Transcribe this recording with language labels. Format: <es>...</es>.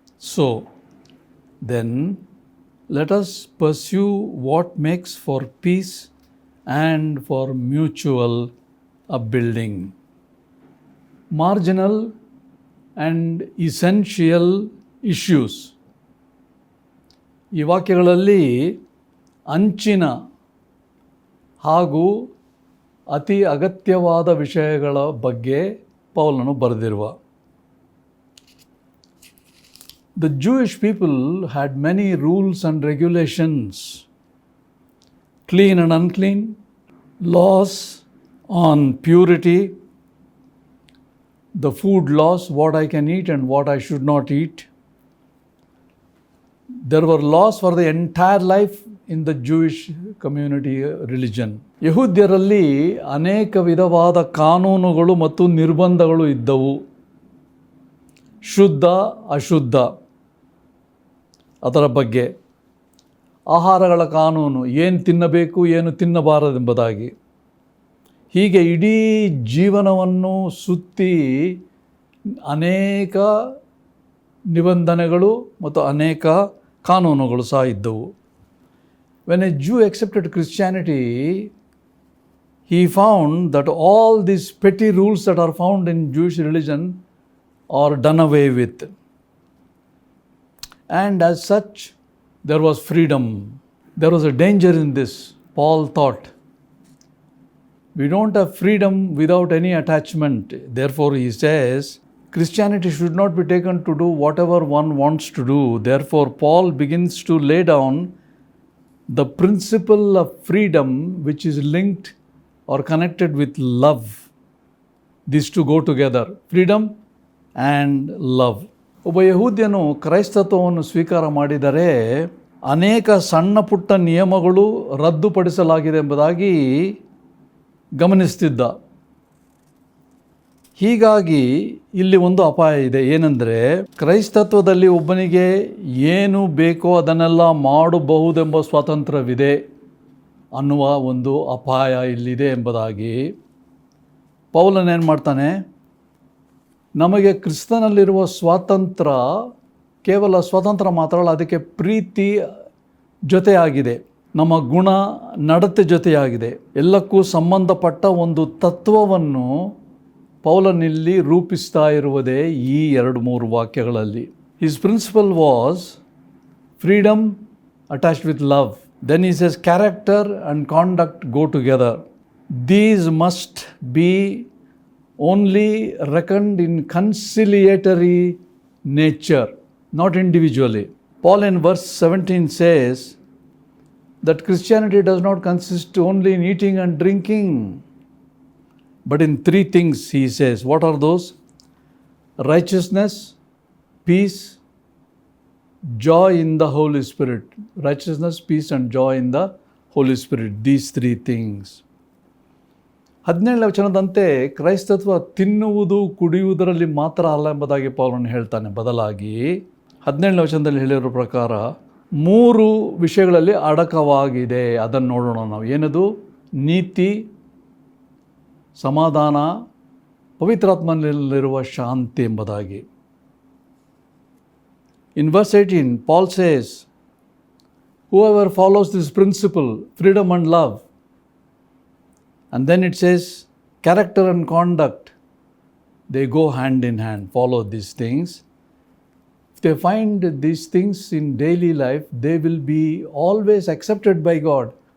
<en>So, then, let us pursue what makes for peace and for mutual upbuilding. Marginal and essential issues.</en> <kn>ಈ ವಾಕ್ಯಗಳಲ್ಲಿ ಅಂಚಿನ ಹಾಗೂ ಅತಿ ಅಗತ್ಯವಾದ ವಿಷಯಗಳ ಬಗ್ಗೆ ಪೌಲನು ಬರೆದಿರುವ.</kn> <en>The Jewish people had many rules and regulations, clean and unclean, laws on purity, the food laws, what I can eat and what I should not eat. There were laws for the entire life in the Jewish community religion.</en> <kn>ಯಹೂದ್ಯರಲ್ಲಿ ಅನೇಕ ವಿಧವಾದ ಕಾನೂನುಗಳು ಮತ್ತು ನಿರ್ಬಂಧಗಳು ಇದ್ದವು. ಶುದ್ಧ ಅಶುದ್ಧ ಅದರ ಬಗ್ಗೆ, ಆಹಾರಗಳ ಕಾನೂನು, ಏನು ತಿನ್ನಬೇಕು ಏನು ತಿನ್ನಬಾರದೆಂಬುದಾಗಿ. ಹೀಗೆ ಇಡೀ ಜೀವನವನ್ನು ಸುತ್ತಿ ಅನೇಕ ನಿಬಂಧನೆಗಳು ಮತ್ತು ಅನೇಕ ಕಾನೂನುಗಳು ಸಹ ಇದ್ದವು.</kn> <en>When a Jew accepted Christianity, he found that all these petty rules that are found in Jewish religion are done away with. And as such, there was freedom. There was a danger in this. Paul thought, we don't have freedom without any attachment. Therefore, he says, Christianity should not be taken to do whatever one wants to do. Therefore, Paul begins to lay down the principle of freedom, which is linked or connected with love. These two go together, freedom and love.</en> <kn>ಒಬ್ಬ ಯಹೂದ್ಯನು ಕ್ರೈಸ್ತತ್ವವನ್ನು ಸ್ವೀಕಾರ ಮಾಡಿದರೆ ಅನೇಕ ಸಣ್ಣ ಪುಟ್ಟ ನಿಯಮಗಳು ರದ್ದುಪಡಿಸಲಾಗಿದೆ ಎಂಬುದಾಗಿ ಗಮನಿಸ್ತಿದ್ದ. ಹೀಗಾಗಿ ಇಲ್ಲಿ ಒಂದು ಅಪಾಯ ಇದೆ. ಏನೆಂದರೆ, ಕ್ರೈಸ್ತತ್ವದಲ್ಲಿ ಒಬ್ಬನಿಗೆ ಏನು ಬೇಕೋ ಅದನ್ನೆಲ್ಲ ಮಾಡಬಹುದೆಂಬ ಸ್ವಾತಂತ್ರ್ಯವಿದೆ ಅನ್ನುವ ಒಂದು ಅಪಾಯ ಇಲ್ಲಿದೆ ಎಂಬುದಾಗಿ ಪೌಲನೇನು ಮಾಡ್ತಾನೆ, ನಮಗೆ ಕ್ರಿಸ್ತನಲ್ಲಿರುವ ಸ್ವಾತಂತ್ರ್ಯ ಕೇವಲ ಸ್ವಾತಂತ್ರ್ಯ ಮಾತ್ರ ಅಲ್ಲ, ಅದಕ್ಕೆ ಪ್ರೀತಿ ಜೊತೆಯಾಗಿದೆ, ನಮ್ಮ ಗುಣ ನಡತೆ ಜೊತೆಯಾಗಿದೆ. ಎಲ್ಲಕ್ಕೂ ಸಂಬಂಧಪಟ್ಟ ಒಂದು ತತ್ವವನ್ನು ಪೌಲನಿಲ್ಲಿ ರೂಪಿಸ್ತಾ ಇರುವುದೇ ಈ 2-3 ವಾಕ್ಯಗಳಲ್ಲಿ.</kn> <en>His principle was freedom attached with love. Then he says character and conduct go together. These must be only reckoned in conciliatory nature, not individually. Paul in verse 17 says that Christianity does not consist only in eating and drinking, but in 3 things, he says. What are those? Righteousness, peace, joy in the Holy Spirit. Righteousness, peace and joy in the Holy Spirit. These 3 things.</en> <kn>17ನೇ ವಚನದಂತೆ ಕ್ರೈಸ್ತತ್ವ ತಿನ್ನುವುದು ಕುಡಿಯುವುದರಲ್ಲಿ ಮಾತ್ರ ಅಲ್ಲ ಎಂಬುದಾಗಿ ಪೌಲನು ಹೇಳ್ತಾನೆ. ಬದಲಾಗಿ 17ನೇ ವಚನದಲ್ಲಿ ಹೇಳಿರೋ ಪ್ರಕಾರ 3 ವಿಷಯಗಳಲ್ಲಿ ಅಡಕವಾಗಿದೆ. ಅದನ್ನು ನೋಡೋಣ ನಾವು. ಏನದು? ನೀತಿ, ಸಮಾಧಾನ, ಪವಿತ್ರಾತ್ಮನಲ್ಲಿರುವ ಶಾಂತಿ ಎಂಬುದಾಗಿ.</kn> <en>In verse 18, Paul says, whoever follows this principle, freedom and love, and then it says character and conduct, they go hand in hand. Follow these things. If they find these things in daily life, they will be always accepted by God.</en>